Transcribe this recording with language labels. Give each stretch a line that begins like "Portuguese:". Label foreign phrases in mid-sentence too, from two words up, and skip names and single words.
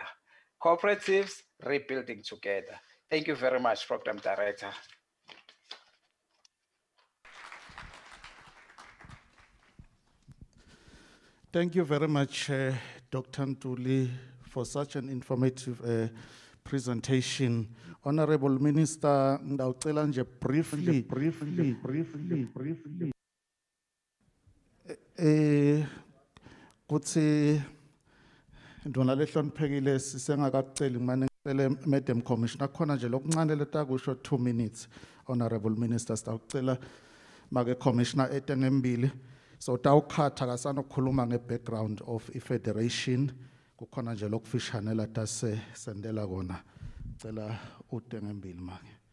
English: Cooperatives, rebuilding together. Thank you very much, Program Director. Thank you very much, Dr. Ntuli, for such an informative presentation. Honorable Minister,
Swati: ngicela nje briefly. Kuthi ndona lehloniphekile sisengakakuceli manje ngicela
English: Madam Commissioner
Swati: khona nje lokuncane letakusho 2 minutes.
English: Honorable Minister,
Swati: sitawucela make Commissioner etengembili. So tawukhatha kasanokukhuluma nge-
English: background of
Swati: i-federation kukhona nje lokufishane la tase sendela kona cela utengembili make.